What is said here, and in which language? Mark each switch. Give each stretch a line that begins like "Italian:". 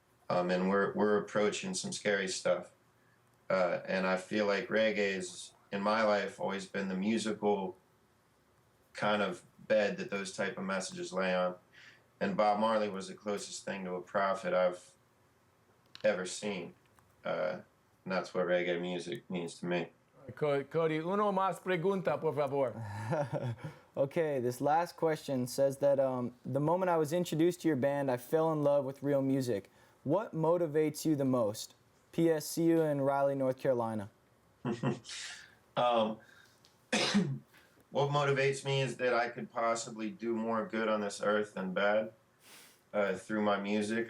English: And we're approaching some scary stuff. And I feel like reggae's, in my life, always been the musical kind of bed that those type of messages lay on. And Bob Marley was the closest thing to a prophet I've ever seen. And that's what reggae music means to me.
Spanish: Cody, uno más pregunta, por favor.
English: Okay, this last question says that the moment I was introduced to your band, I fell in love with real music. What motivates you the most? P.S. See you in Raleigh, North Carolina. What motivates me is that I could possibly do more good on this earth than bad through my music.